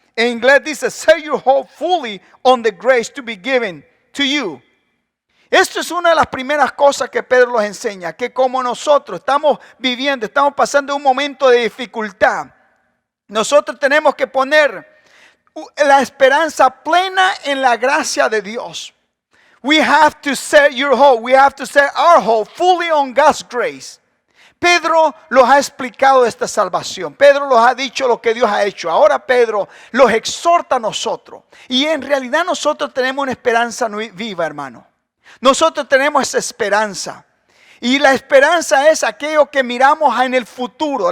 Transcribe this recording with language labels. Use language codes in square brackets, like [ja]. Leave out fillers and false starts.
[es] En inglés dice: [en] set your hope fully on the grace to be given to you. [es] Esto es una de las primeras cosas que Pedro nos enseña, que como nosotros estamos pasando un momento de dificultad, nosotros tenemos que poner la esperanza plena en la gracia de Dios. [en] We have to set your hope, we have to set our hope fully on God's grace. [es] Pedro los ha explicado esta salvación. Pedro los ha dicho lo que Dios ha hecho. Ahora Pedro los exhorta a nosotros. Y en realidad nosotros tenemos una esperanza viva, hermano. Nosotros tenemos esa esperanza. Y la esperanza es aquello que miramos en el futuro.